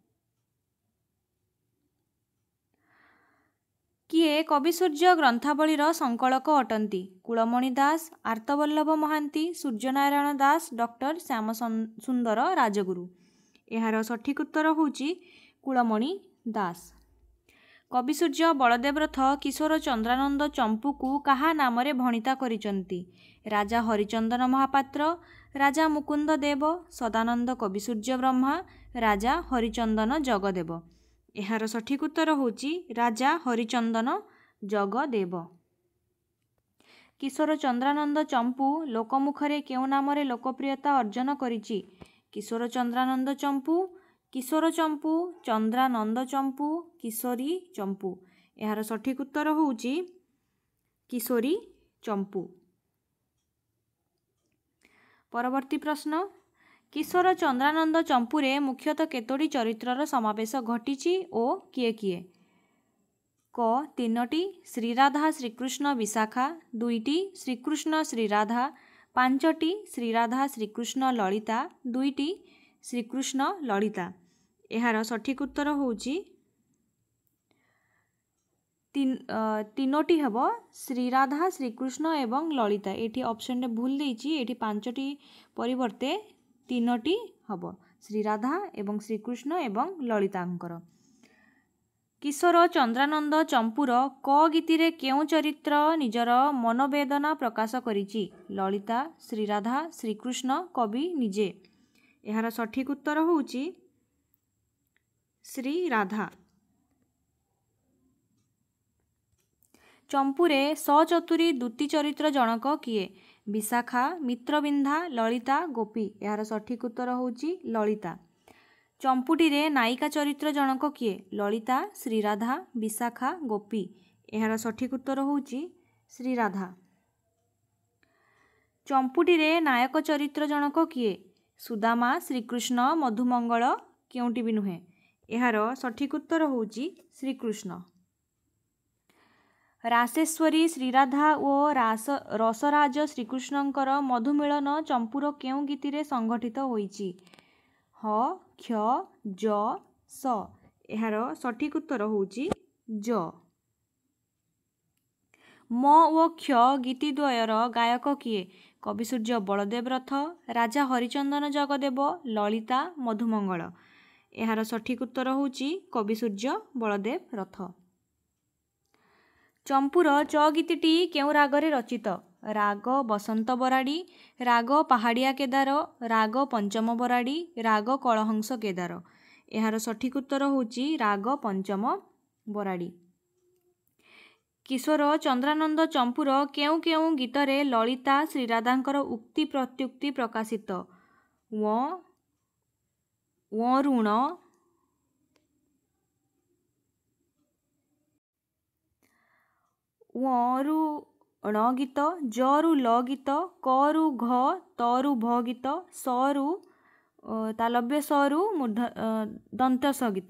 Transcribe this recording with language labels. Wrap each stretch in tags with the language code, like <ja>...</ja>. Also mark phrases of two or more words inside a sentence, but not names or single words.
<or>କିଏ କବି ସୂର୍ଯ୍ୟ ଗ୍ରନ୍ଥାବଳୀର ସଙ୍କଳକ ଅଟନ୍ତି? कुलमणि दास, आर्तवल्लभ महांती, सूर्यनारायण दास, डॉक्टर श्याम सुंदर राजगुरु। ଏହାର ସଠିକ ଉତ୍ତର ହେଉଛି କୁଳମଣି ଦାସ। କବି ସୂର୍ଯ୍ୟ ବଳଦେବ ରଥ କିଶୋର ଚନ୍ଦ୍ରାନନ୍ଦ ଚମ୍ପୂ କୁ କାହା ନାମରେ ଭଣିତା କରିଛନ୍ତି? राजा हरिचंदन महापात्र, राजा मुकुंद देव, सदानंद कवि सूर्य ब्रह्मा, राजा हरिचंदन जगदेव। ଏହାର ସଠିକ ଉତ୍ତର ହେଉଛି ରାଜା ହରିଚନ୍ଦନ ଜଗଦେବ। କିଶୋର ଚନ୍ଦ୍ରାନନ୍ଦ ଚମ୍ପୂ ଲୋକମୁଖରେ କେଉଁ ନାମରେ ଲୋକପ୍ରିୟତା ଅର୍ଜନ କରିଛି? किशोर चंद्रानंद चंपू, किशोर चंपू, चंद्रानंद चंपू, किशोरी चंपू। ଏହାର ସଠିକ ଉତ୍ତର ହେଉଛି କିଶୋରୀ ଚମ୍ପୂ। ପରବର୍ତ୍ତୀ ପ୍ରଶ୍ନ କିଶୋର ଚନ୍ଦ୍ରାନନ୍ଦ ଚମ୍ପୂରେ ମୁଖ୍ୟତଃ କେତୋଟି ଚରିତ୍ରର ସମାବେଶ ଘଟିଛି ଓ କିଏ କିଏ? क 3टी श्रीराधा श्रीकृष्ण विशाखा, 2टी श्रीकृष्ण श्रीराधा, 5टी श्रीराधा श्रीकृष्ण ललिता, 2टी श्रीकृष्ण ललिता। ଏହାର ସଠିକ ଉତ୍ତର ହେଉଛି 3ଟି ହେବ ଶ୍ରୀରାଧା ଶ୍ରୀକୃଷ୍ଣ ଏବଂ ଲଳିତା। ଏଠି ଅପ୍ସନ ରେ ଭୁଲ ଦେଇଛି, ଏଠି 5ଟି ପରିବର୍ତ୍ତେ 3ଟି ହବ ଶ୍ରୀରାଧା ଏବଂ ଶ୍ରୀକୃଷ୍ଣ ଏବଂ ଲଳିତାଙ୍କର। କିଶୋର ଚନ୍ଦ୍ରାନନ୍ଦ ଚମ୍ପୂର କ ଗୀତିରେ କେଉଁ ଚରିତ୍ର ନିଜର ମନୋବେଦନା ପ୍ରକାଶ କରିଛି? ललिता, श्रीराधा, श्रीकृष्ण, କବି ନିଜେ। ଏହାର ସଠିକ ଉତ୍ତର ହେଉଛି ଶ୍ରୀରାଧା। ଚମ୍ପୂରେ ସଚତୁରୀ ଦୂତୀ ଚରିତ୍ର ଜଣକ କିଏ? विशाखा, मित्रबिंधा, ललिता, गोपी। ଏହାର ସଠିକ ଉତ୍ତର ହେଉଛି ଲଳିତା। ଚମ୍ପୂଟିରେ ନାୟିକା ଚରିତ୍ର ଜଣକ କିଏ? ଲଳିତା, ଶ୍ରୀରାଧା, ବିଶାଖା, ଗୋପୀ। ଏହାର ସଠିକ ଉତ୍ତର ହେଉଛି ଶ୍ରୀରାଧା। ଚମ୍ପୂଟିରେ ନାୟକ ଚରିତ୍ର ଜଣକ କିଏ? ସୁଦାମା ଶ୍ରୀକୃଷ୍ଣ ମଧୁମଙ୍ଗଳ କେଉଁଟି ବି ନୁହେଁ। ଯାର ସଠିକ ଉତ୍ତର ହେଉଛି ଶ୍ରୀକୃଷ୍ଣ। ରାସେଶ୍ୱରୀ ଶ୍ରୀରାଧା ଆଉ ରସରାଜ ଶ୍ରୀକୃଷ୍ଣଙ୍କର ମଧୁମିଳନ ଚମ୍ପୂର କେଉଁ ଗୀତି ସଂଗଠିତ ହୋଇଛି? ह क्ष ज स। ଯାର ସଠିକ ଉତ୍ତର ହେଉଛି ଜ। ମ ଓ କ୍ଷ ଗୀତିଦ୍ୱୟର ଗାୟକ କିଏ? कविसूर्य बलदेव रथ, राजा हरिचंदन जगदेव, ललिता मधुमंगल। ଯାର ସଠିକ ଉତ୍ତର ହେଉଛି କବିସୂର୍ଯ୍ୟ ବଳଦେବ ରଥ। ଚମ୍ପୂର ଚ ଗୀତଟି କେଉଁ ରାଗରେ ରଚିତ? राग बसंत बराड़ी, राग पहाड़िया केदार, राग पंचम बराड़ी, राग कलहंस केदार। ଯାର ସଠିକ ଉତ୍ତର ହେଉଛି ରାଗ ପଞ୍ଚମ ବରାଡ଼ି। କିଶୋର ଚନ୍ଦ୍ରାନନ୍ଦ ଚମ୍ପୂର କେଉଁ କେଉଁ ଗୀତରେ ଲଳିତା ଶ୍ରୀରାଧାଙ୍କର ଉକ୍ତି ପ୍ରତ୍ୟୁକ୍ତି ପ୍ରକାଶିତ? ऋण, ऋण गीत, जरु ल गीत, करु घ तरु भ गीत, सरु तालव्य सरु दंत स गीत।</or>